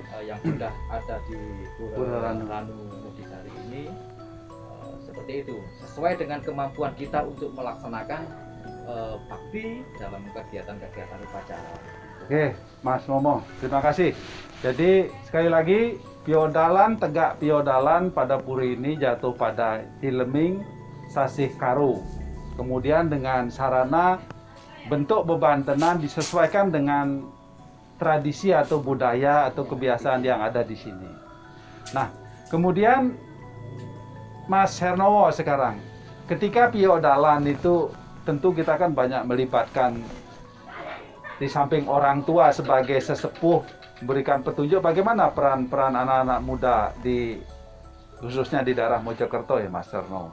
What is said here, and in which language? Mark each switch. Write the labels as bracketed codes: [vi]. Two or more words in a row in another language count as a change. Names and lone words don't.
[id] yang sudah ada di Pura Pura Ranu. Ranu Ngodisari ini. Seperti itu, sesuai dengan kemampuan kita untuk melaksanakan bakti dalam kegiatan-kegiatan upacara. Oke, Mas Momo, terima kasih. Jadi sekali lagi piodalan tegak piodalan pada puri ini jatuh pada Ileming Sasih Karo. Kemudian dengan sarana bentuk bebantenan disesuaikan dengan tradisi atau budaya atau kebiasaan yang ada di sini. Nah, kemudian Mas Hernowo sekarang, ketika piodalan itu tentu kita kan banyak melibatkan di samping orang tua sebagai sesepuh memberikan petunjuk bagaimana peran-peran anak-anak muda di khususnya di daerah Mojokerto ya Mas Hernowo.